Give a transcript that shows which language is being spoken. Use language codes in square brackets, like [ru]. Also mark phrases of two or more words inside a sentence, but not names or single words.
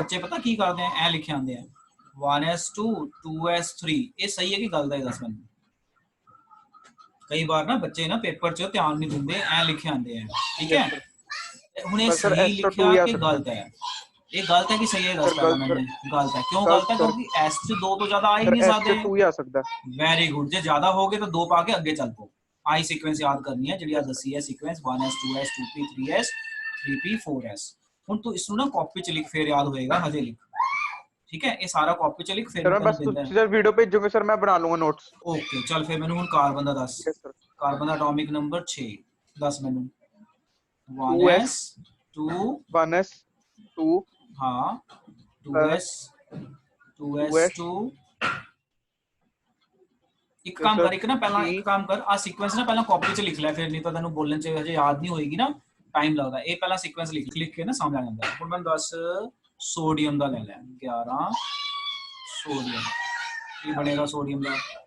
[hi] बच्चे पता की करते हैं ए लिखे आते हैं 1s2 2s3 ये सही है कि गलत है [pa] ਦੱਸ ਮੈਨੂੰ [hi] कई बार ना बच्चे ना पेपर च ध्यान नहीं देंगे ए लिखे आते हैं ठीक [pa] ਯੈਸ है ਸਰ ਹੁਣ ਇਹ ਪਰ ਸਰ ਸਹੀ ਐਸ ਤੋਂ 2 ਲਿਖਿਆ ਹੀ ਆ ਕਿ ਸਕਦਾ ਗਲਤ ਹੈ ਇਹ ਗਲਤ ਹੈ ਕਿ ਸਹੀ ਹੈ ਦੱਸ ਸਰ ਪਹਿਲਾਂ ਗਲਤ ਮੈਨੂੰ ਗਲਤ ਹੈ ਕਿਉਂ ਗਲਤ ਗਲਤ ਹੈ ਸਰ ਕਿਉਂਕਿ s ਚ ਦੋ ਤੋਂ ਜ਼ਿਆਦਾ ਆ ਹੀ ਸਰ ਨਹੀਂ ਐਸ ਚ ਸਕਦੇ 2 ਹੀ ਆ ਸਕਦਾ [en] very good [pa] ਜੇ ਜ਼ਿਆਦਾ ਹੋ ਗਏ ਤਾਂ ਦੋ ਪਾ ਕੇ ਅੱਗੇ ਚੱਲ ਪੋ ਆਈ ਸੀਕੁਐਂਸ ਯਾਦ ਕਰਨੀ ਹੈ ਜਿਹੜੀ ਆ [en] yes sir [pa] ਦੱਸੀ ਹੈ ਸੀਕੁਐਂਸ 1s 2s 2p 3s 3p 4s ਹੁਣ ਤੂੰ ਇਸ ਨੂੰ ਨਾ ਕਾਪੀ ਚ ਲਿਖ ਫਿਰ ਯਾਦ ਹੋਏਗਾ ਹਜੇ ਲਿਖ ਠੀਕ ਹੈ ਇਹ ਸਾਰਾ ਕਾਪੀ ਚ ਲਿਖ ਫਿਰ ਸਰ ਮੈਂ ਮੈਂ ਤੈਨੂੰ ਬਸ ਦਿੰਦਾ ਤੁਸੀਂ ਸਰ ਵੀਡੀਓ ਭੇਜੋਗੇ ਸਰ ਮੈਂ ਬਣਾ ਲੂੰਗਾ ਨੋਟਸ ਓਕੇ ਚੱਲ ਫਿਰ ਮੈਨੂੰ ਹੁਣ ਕਾਰਬਨ ਦਾ ਦੱਸ [en] yes sir [pa] ਕਾਰਬਨ ਦਾ ਐਟੋਮਿਕ ਨੰਬਰ 6 ਦੱਸ ਮੈਨੂੰ 2s 1s 2 1s 2 हाँ 2s 2s 2s2 ਇੱਕ ਤੇ ਕੰਮ ਸਰ ਕਰ ਇੱਕ ਨਾ ਪਹਿਲਾਂ 3 ਇੱਕ ਕੰਮ ਕਰ ਆ ਸੀਕੁਐਂਸ ਨਾ ਪਹਿਲਾਂ ਕਾਪੀ 'ਚ ਲਿਖ ਲੈ ਫਿਰ ਨਹੀਂ ਤਾਂ ਤੈਨੂੰ ਬੋਲਣ 'ਚ ਹਜੇ ਯਾਦ ਨਹੀਂ ਹੋਏਗੀ ਨਾ ਟਾਈਮ ਲੱਗਦਾ ਇਹ ਪਹਿਲਾਂ ਸੀਕੁਐਂਸ ਲਿਖ ਲਿਖ ਕੇ ਨਾ ਸਮਝ ਆ ਜਾਂਦਾ ਹੁਣ ਮੈਨੂੰ ਦੱਸ ਸੋਡੀਅਮ ਦਾ ਲੈ ਲੈ 11 ਸੋਡੀਅਮ ਕੀ ਬਣੇਗਾ ਸੋਡੀਅਮ ਦਾ